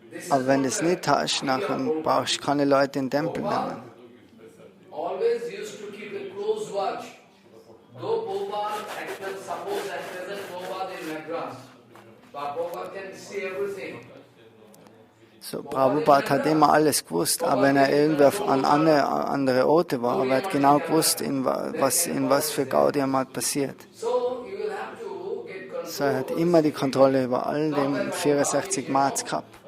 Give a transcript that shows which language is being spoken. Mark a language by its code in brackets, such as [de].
[de] Aber wenn du es nicht hast, nachher brauchst du keine Leute in den Tempel nehmen. [en] Always used to keep a close watch. Though Prabhupada, suppose at present Prabhupada in Madras, but Prabhupada can see everything. [de] So, Prabhupada hat immer alles gewusst, aber wenn er irgendwie an andere Orte war, aber er hat genau gewusst, in was für Gaudium halt passiert. So, er hat immer die Kontrolle über all dem 64 Mats gehabt.